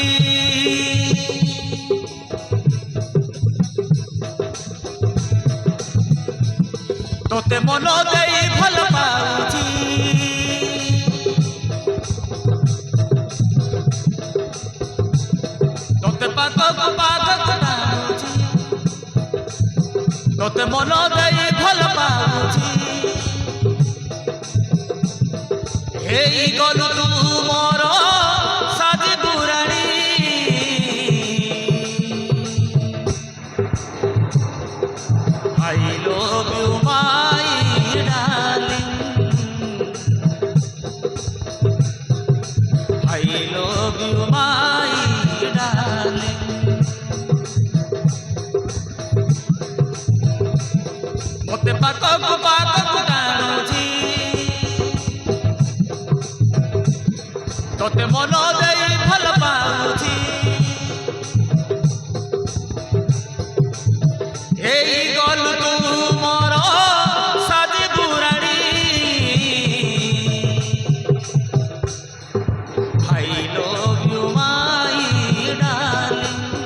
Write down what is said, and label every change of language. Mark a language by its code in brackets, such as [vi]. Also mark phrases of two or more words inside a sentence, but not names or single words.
[or] ତୋତେ ମନ ଦେଇ ଭଲ ପାଉଛି ତୋତେ ପାଖକୁ ପାଖକୁ ଟାଣୁଛି ତୋତେ ମନ ଦେଇ ଭଲ ପାଉଛି ହେଇ ଗଲୁ ତୁ ମୋର ସାଜି ବୁରାଣୀ [en] I love you my darling I love you my darling [or] ମୋତେ ପାଖକୁ ପାଖକୁ ଟାଣୁଛି ତୋତେ ମନ ଦେଇ ଭଲ ପାଉଛି ହେଇ ଗଲୁ ତୁ ମୋର ସାଜି ବୁରାଣୀ [en] I love you my darling